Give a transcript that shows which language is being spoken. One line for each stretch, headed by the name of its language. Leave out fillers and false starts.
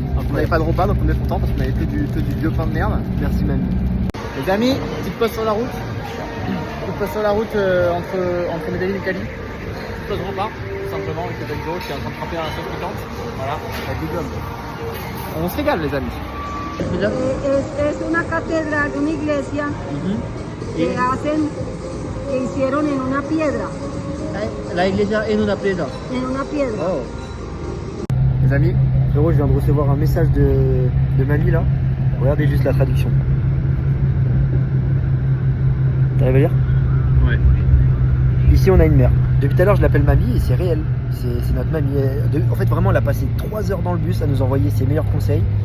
French: On n'avait pas de repas donc on est content parce qu'on avait que du vieux pain de merde. Merci mamie. Les amis, petite pause sur la route. Petite pause sur la route entre Medellin et Cali. Petite pause repas, tout simplement avec le Benzo qui est en train de tremper dans la sauce piquante. Voilà, avec des gommes. On se régale les amis.
Spanish: Es una catedral, una iglesia que hicieron en una piedra. La iglesia en una piedra. En una piedra. Oh.
French: Les amis, Frérot, je viens de recevoir un message de mamie là. Regardez juste la traduction. T'arrives à lire? ouais. Ici on a une mère. Depuis tout à l'heure je l'appelle mamie et c'est réel. C'est notre mamie. En fait vraiment elle a passé 3 heures dans le bus à nous envoyer ses meilleurs conseils.